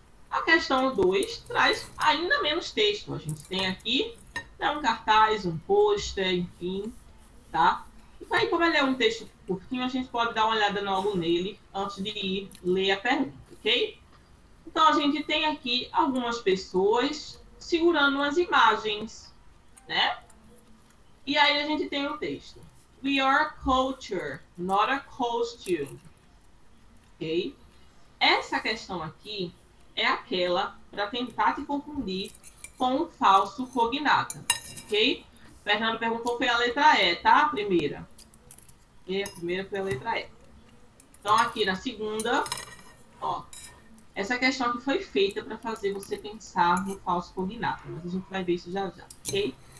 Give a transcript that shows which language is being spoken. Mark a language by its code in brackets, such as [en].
[pt] A questão 2 traz ainda menos texto. A gente tem aqui um cartaz, um pôster, enfim, tá? Então aí, como ele é um texto curtinho, a gente pode dar uma olhada logo nele antes de ir ler a pergunta, ok? Então a gente tem aqui algumas pessoas segurando umas imagens, né? E aí a gente tem o texto. [en] We are culture, not a costume. Ok? [pt] Essa questão aqui é aquela para tentar te confundir com um falso cognata, ok? Fernando perguntou foi a letra E, tá? A primeira. E a primeira foi a letra E. Então aqui na segunda, ó, essa questão aqui foi feita para fazer você pensar no falso cognata, mas a gente vai ver isso já já, ok?